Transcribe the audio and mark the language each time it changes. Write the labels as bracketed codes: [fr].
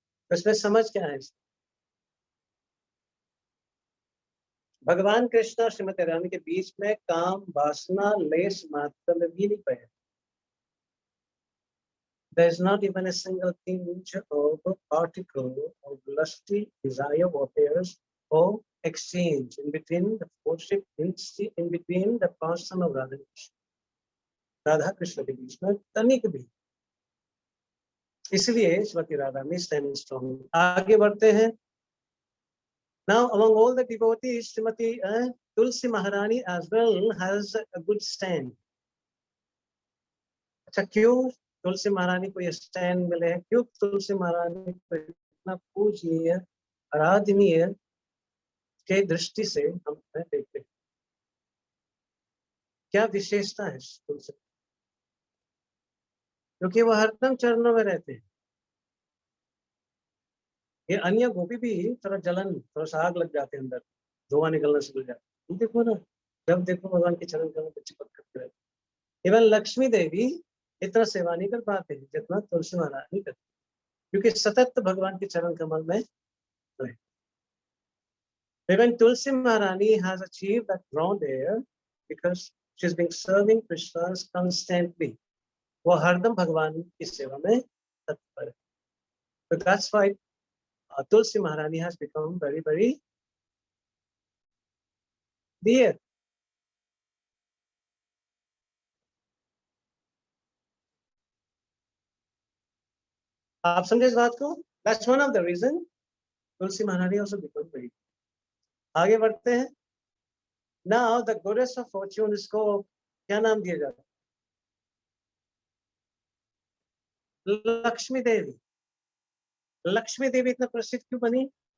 [hi] इसमें समझ क्या है? भगवान कृष्ण और श्रीमती रानी के बीच में काम वासना लेस मात्र में भी नहीं पाया। [en] There is not even a single tinge of particle of lusty desire or affairs or exchange in between the worship in between the person of Radha Krishna [hi] के बीच में तनिक भी। इसलिए श्रीमती राधा में स्टैंडिंग स्ट्रॉन्ग। आगे बढ़ते हैं। [en] Now among all the devotees, Srimati Tulsi Maharani as well has a good stand. [hi] अच्छा, क्यों तुलसी महारानी को ये स्टैंड मिले हैं? क्यों तुलसी महारानी को इतना पूजनीय आराधनीय के दृष्टि से हम देखते हैं? क्या विशेषता है तुलसी? क्योंकि वो हरदम चरणों में रहते हैं। ये अन्य गोपी भी थोड़ा जलन, थोड़ा सा आग लग जाते हैं, अंदर धुआं निकलना शुरू हो जाता है। देखो ना, जब देखो भगवान के चरण कमल पे चिपक करते रहते। इवन लक्ष्मी देवी इतना सेवा नहीं कर पाते जितना तुलसी महारानी करते, क्योंकि सतत भगवान के चरण कमल में रहे। [en] Even Tulsi Maharani has achieved that ground there because she's been serving Krishna constantly. [hi] वो हरदम भगवान की सेवा में तत्पर है। [en] So that's why Tulsi Maharani has become very, very dear. [hi] आप समझे इस बात को? [en] That's one of the reason Tulsi Maharani also become very. [hi] आगे बढ़ते हैं। [en] Now the goddess of fortune, [hi] इसको क्या नाम दिया जाता है? लक्ष्मी देवी। लक्ष्मी देवी इतना प्रसिद्ध क्यों बनी?